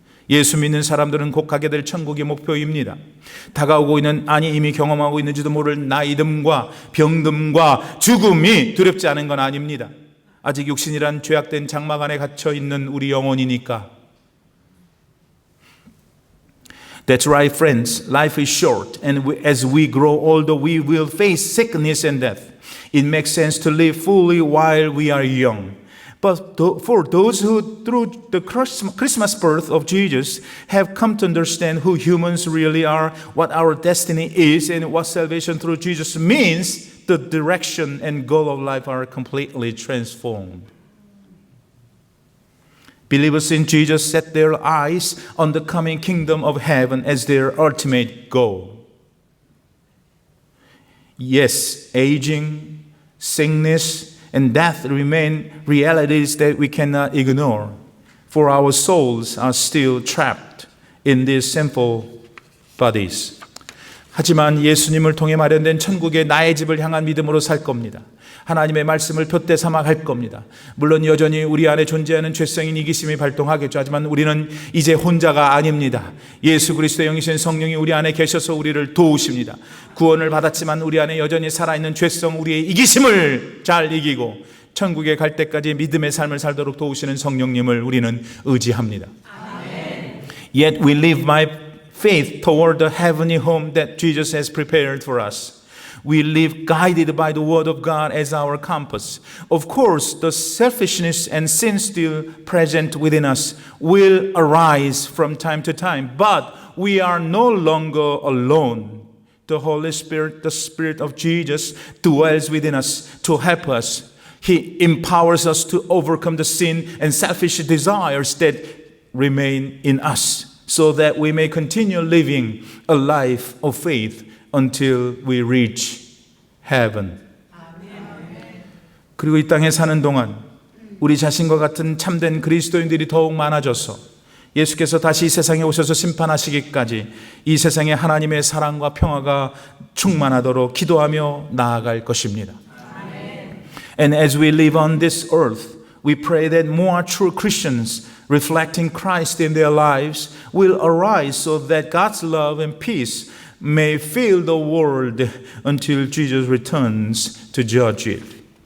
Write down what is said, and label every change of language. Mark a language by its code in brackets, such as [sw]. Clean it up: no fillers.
[ko] 예수 믿는 사람들은 곧 가게 될 천국이 목표입니다. 다가오고 있는, 아니 이미 경험하고 있는지도 모를 나이듦과 병듦과 죽음이 두렵지 않은 건 아닙니다. 아직 육신이란 죄악된 장막 안에 갇혀 있는 우리 영혼이니까. [en] That's right, friends. Life is short, and as we grow older, we will face sickness and death. It makes sense to live fully while we are young. But for those who, through the Christmas birth of Jesus, have come to understand who humans really are, what our destiny is, and what salvation through Jesus means, the direction and goal of life are completely transformed. Believers in Jesus set their eyes on the coming kingdom of heaven as their ultimate goal. Yes, aging, sickness, and death remain realities that we cannot ignore, for our souls are still trapped in these sinful bodies. [ko] 하지만 예수님을 통해 마련된 천국의 나의 집을 향한 믿음으로 살 겁니다. 하나님의 말씀을 푯대 삼아 갈 겁니다. 물론 여전히 우리 안에 존재하는 죄성인 이기심이 발동하겠죠. 하지만 우리는 이제 혼자가 아닙니다. 예수 그리스도의 영이신 성령이 우리 안에 계셔서 우리를 도우십니다. 구원을 받았지만 우리 안에 여전히 살아있는 죄성, 우리의 이기심을 잘 이기고 천국에 갈 때까지 믿음의 삶을 살도록 도우시는 성령님을 우리는 의지합니다. 아멘. [en] Yet we live by faith toward the heavenly home that Jesus has prepared for us. We live guided by the Word of God as our compass. Of course, the selfishness and sin still present within us will arise from time to time, but we are no longer alone. The Holy Spirit, the Spirit of Jesus, dwells within us to help us. He empowers us to overcome the sin and selfish desires that remain in us, so that we may continue living a life of faith until we reach heaven. [ko] 그리고 이 땅에 사는 동안 우리 자신과 같은 참된 그리스도인들이 더욱 많아져서 예수께서 다시 이 세상에 오셔서 심판하시기까지 이 세상에 하나님의 사랑과 평화가 충만하도록 기도하며 나아갈 것입니다. [en] And as we live on this earth, we pray that more true Christians reflecting Christ in their lives will arise so that God's love and peace may fill the world until Jesus returns to judge it.